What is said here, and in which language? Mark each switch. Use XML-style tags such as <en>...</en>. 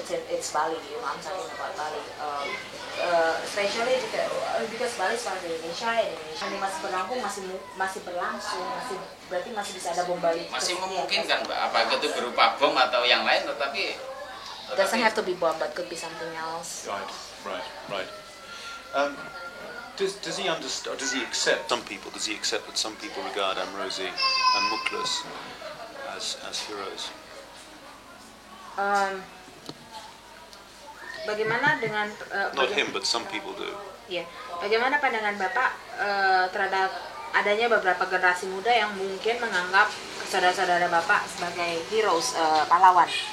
<en>It's Bali, I'm talking about Bali, especially because Bali is part of Indonesia.</en> <id>Ini masih berlangsung, berarti masih bisa ada bom Bali. Masih memungkinkan, Mbak, apa itu berupa bom atau yang lain, tetapi</id> <en>doesn't have to be bomb, but could be something else. Right. Does he understand? Does he accept some people? Does he accept that some people regard Amrozi and Mukhlis as heroes?</en> <id>Bagaimana dengan</id> <en>not him, but some people do.</en> <id>Ya, bagaimana pandangan Bapak terhadap adanya beberapa generasi muda yang mungkin menganggap saudara-saudara Bapak sebagai heroes, pahlawan?</id>